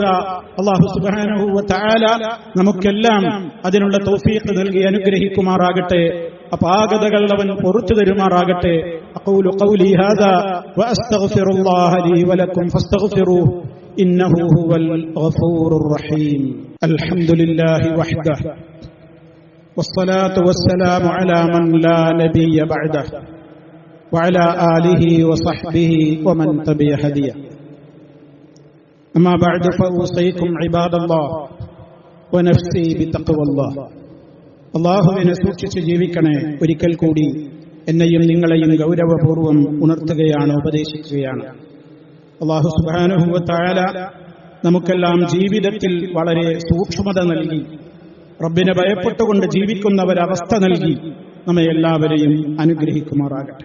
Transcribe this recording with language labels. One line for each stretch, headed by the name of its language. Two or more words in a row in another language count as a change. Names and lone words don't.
Arabic: الله سبحانه وتعالى
Malayalam: നമുക്കെല്ലാം അതിനുള്ള തൗഫീഖ് നൽകി അനുഗ്രഹിക്കുമാറാകട്ടെ. അപാകതകൾ അവൻ പുറത്തു തരുമാറാകട്ടെ.
Arabic: أقول قولي هذا وأستغفر الله لي ولكم فاستغفروه إنه هو الغفور الرحيم. الحمد لله وحده والصلاة والسلام على من لا نبي بعده وعلى آله وصحبه ومن تبع هديه. أما بعد فأوصيكم عباد الله ونفسي بتقوى الله.
Malayalam: അല്ലാഹുവിനെ സൂക്ഷിച്ച് ജീവിക്കണേ. ഒരിക്കൽ കൂടി എന്നെയും നിങ്ങളെയും ഗൗരവപൂർവ്വം ഉണർത്തുകയാണ്, ഉപദേശിക്കുകയാണ്.
Arabic: الله سبحانه وتعالى
Malayalam: നമുക്കെല്ലാം ജീവിതത്തിൽ വളരെ സൂക്ഷ്മത നൽകി, റബ്ബിനെ ഭയപ്പെട്ടുകൊണ്ട് ജീവിക്കുന്ന ഒരവസ്ഥ നൽകി നമ്മെ എല്ലാവരെയും അനുഗ്രഹിക്കുമാറാകട്ടെ.